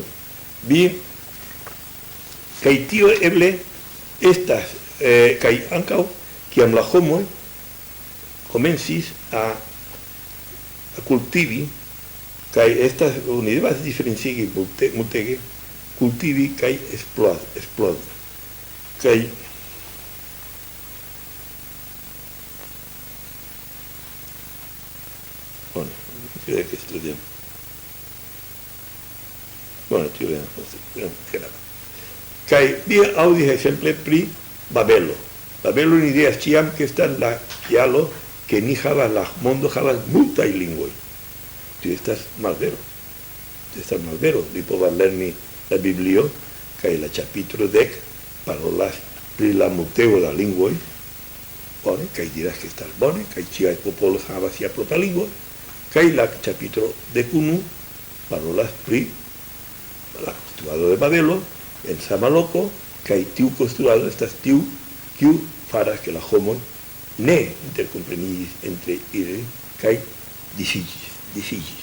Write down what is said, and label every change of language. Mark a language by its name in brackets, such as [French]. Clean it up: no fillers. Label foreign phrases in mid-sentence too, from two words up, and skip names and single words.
[Esperanto] Bien, kaj tio eble estas, kaj ankaŭ kiam la homoj komencis a kultivi, kaj estas oni devas diferencigi multege kultivi kaj esplodi. [Spanish] Kaj bueno, creo que estudiamos. [Esperanto] Bueno, tio venas, kaj vi aŭdis ekzemple pri Babelo. Babelo ni ideas ĉiam ke estas la kialo ke ni havas, la mondo havas multaj lingvoj. Tio estas malvero. Li povas lerni la Biblio kaj la ĉapitro 10 parolas pri la muteo da lingvoj, bone, kaj diras ke estas bone, kaj ĉiaj popoloj havas sia propra lingvo, kaj la ĉapitro 11 parolas pri la konstruado de Babelo en sama loko, kaj tiu konstruado estas tiu kiu faras ke la homoj ne interkomprenigis entre ili kaj disiĝis.